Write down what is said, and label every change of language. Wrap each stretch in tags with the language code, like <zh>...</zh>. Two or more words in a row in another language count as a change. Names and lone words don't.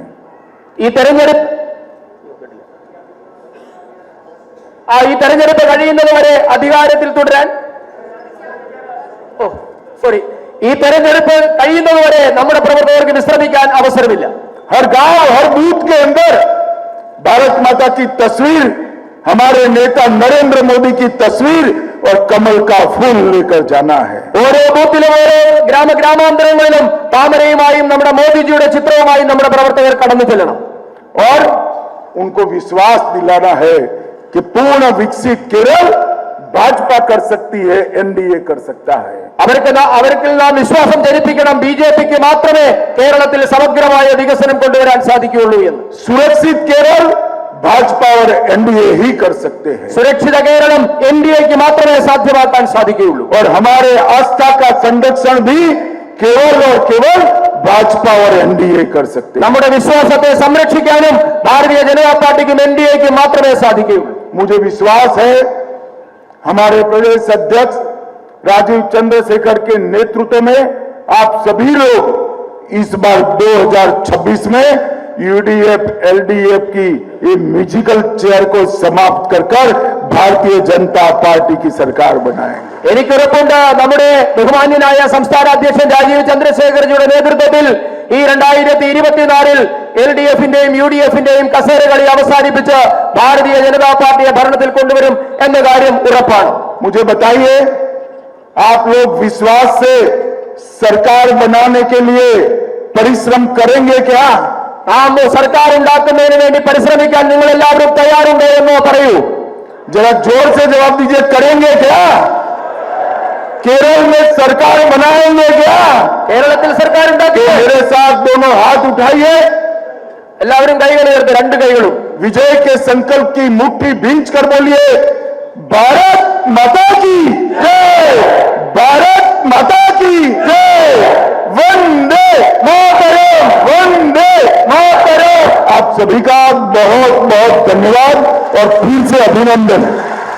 <ml>ഈ തെരഞ്ഞെടുപ്പ് കഴിയുന്നത് വരെ അധികാരത്തിൽ തുടരാൻ ഈ തെരഞ്ഞെടുപ്പ് കഴിയുന്നതുവരെ നമ്മുടെ പ്രവർത്തകർക്ക് വിശ്രമിക്കാൻ അവസരമില്ല.</ml> <hi>हर गांव, हर बूथ के अंदर भारत माता की तस्वीर, हमारे नेता नरेंद्र मोदी की तस्वीर और कमल का फूल लेकर जाना है.</hi> <ml>ഓരോ ബൂത്തിലും ഓരോ ഗ്രാമാന്തരങ്ങളിലും താമരയുമായും നമ്മുടെ മോദിജിയുടെ ചിത്രവുമായും നമ്മുടെ പ്രവർത്തകർ കടന്നു ചെല്ലണം.</ml> <hi>और उनको विश्वास दिलाना है कि पूर्ण विकसित केरल भाजपा कर सकती है, एनडीए कर सकता है.</hi> <ml>അവർക്ക് നാം വിശ്വാസം ജനിപ്പിക്കണം, ബി ജെ പിക്ക് മാത്രമേ കേരളത്തിൽ സമഗ്രമായ വികസനം കൊണ്ടുവരാൻ സാധിക്കുകയുള്ളൂ എന്ന്.</ml> <hi>सुरक्षित केरल भाजपा और एनडीए ही कर सकते हैं.</hi> <ml>സുരക്ഷിത കേരളം എൻഡിഎക്ക് മാത്രമേ സാധ്യമാക്കാൻ സാധിക്കുകയുള്ളൂ.</ml> <hi>और हमारे आस्था का संरक्षण भी केवल और केवल भाजपा और एनडीए कर सकते हैं.</hi> <ml>നമ്മുടെ വിശ്വാസത്തെ സംരക്ഷിക്കാനും ഭാരതീയ ജനതാ പാർട്ടിക്കും എൻഡിഎക്ക് മാത്രമേ സാധിക്കുകയുള്ളൂ.</ml> <hi>मुझे विश्वास है, हमारे प्रदेश अध्यक्ष राजीव चंद्रशेखर के नेतृत्व में आप सभी लोग इस बार 2026 में यूडीएफ एलडीएफ की ये</hi> <en>musical chair</en> <hi>को समाप्त कर भारतीय जनता पार्टी की सरकार बनाएंगे।</hi> <ml>എനിക്ക് ഉറപ്പുണ്ട് നമ്മുടെ ബഹുമാന്യനായ സംസ്ഥാന അധ്യക്ഷൻ രാജീവ് ചന്ദ്രശേഖർജിയുടെ നേതൃത്വത്തിൽ ഈ 2024 എൽഡിഎഫിന്റെയും യുഡിഎഫിന്റെയും കസേരകളി അവസാനിപ്പിച്ച് ഭാരതീയ ജനതാ പാർട്ടിയെ ഭരണത്തിൽ കൊണ്ടുവരും എന്ന കാര്യം ഉറപ്പാണ്.</ml> <hi>मुझे बताइए, आप लोग विश्वास से सरकार बनाने के लिए परिश्रम करेंगे क्या?</hi> <ml>നാം സർക്കാർ ഉണ്ടാക്കുന്നതിന് വേണ്ടി പരിശ്രമിക്കാൻ നിങ്ങൾ എല്ലാവരും തയ്യാറുണ്ടോ എന്ന് പറയൂ.</ml> <hi>जरा जोर से जवाब दीजिए, करेंगे क्या? केरल में सरकार बनाएंगे क्या?</hi> <ml>കേരളത്തിൽ സർക്കാർ ഉണ്ടാക്കി.</ml> <hi>मेरे साथ दोनों हाथ उठाइए,</hi> <ml>എല്ലാവരും കൈകൾ ഉയർത്തി, രണ്ട് കൈകളും.</ml> <hi>विजय के संकल्प की मुट्ठी भींच कर बोलिए, भारत माता की जय, भारत माता की जय, वंदे मातरम, वंदे मातरम। आप सभी का बहुत बहुत धन्यवाद और फिर से अभिनंदन।</hi>